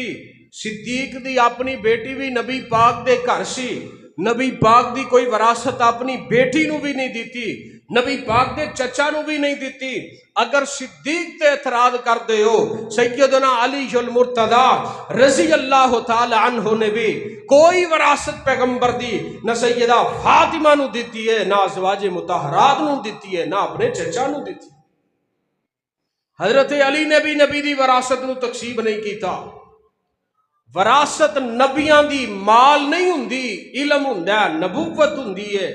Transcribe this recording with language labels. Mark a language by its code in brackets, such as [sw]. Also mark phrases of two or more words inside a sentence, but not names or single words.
[pa] صدیق دی اپنی بیٹی بھی نبی پاک دے گھر سی، نبی پاک دی کوئی وراثت اپنی بیٹی نوں بھی نہیں دتی، نبی پاک دے چچا نوں بھی نہیں دتی. اگر صدیق تے اعتراض کر دے ہو، سیدنا علی ذوالمرتضیٰ [ar] رضي الله تعالى عنه [pa] نے بھی کوئی وراثت پیغمبر دی نہ سیدہ فاطمہ نوں دتی ہے، نہ ازواجِ مطہرات نوں دتی ہے، نہ اپنے چچا نوں دتی. حضرت علی نے بھی نبی دی وراثت نوں تقسیب نہیں کیتا. وراثت نبیاں دی مال نہیں ہندی، علم ہندا، نبوت ہندی ہے.